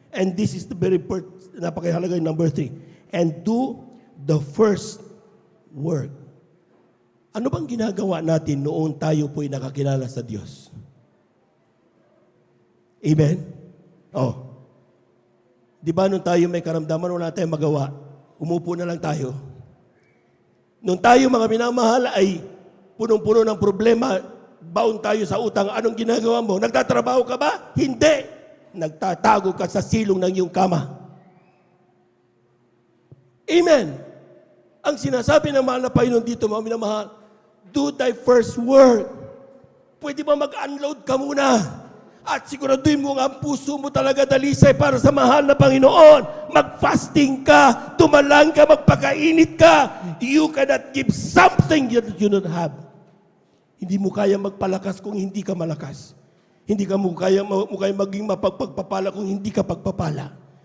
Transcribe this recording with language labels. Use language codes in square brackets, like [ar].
[en] And this is the very [tl] napakahalaga yung [en] number 3. And do the first work. [tl] Ano bang ginagawa natin noong tayo po'y nakakilala sa Diyos? Amen? Oh. Di ba nung tayo may karamdaman, wala tayong magawa, umupo na lang tayo. Nung tayo mga minamahal ay punong-puno ng problema, baon tayo sa utang, anong ginagawa mo? Nagtatrabaho ka ba? Hindi. Nagtatago ka sa silong ng iyong kama. Amen. Ang sinasabi ng mahal na Panginoon dito, mga minamahal, [en] do thy first work. [tl] Pwede ba mag-unload ka muna? At siguraduhin mo ang puso mo talaga dalisay para sa mahal na Panginoon. Mag-fasting ka, tumalang ka, magpakainit ka. [en] You cannot give something that you don't have. [tl] Hindi mo kaya magpalakas kung hindi ka malakas. Hindi mo kaya maging mapagpagpapala kung hindi ka pagpapala.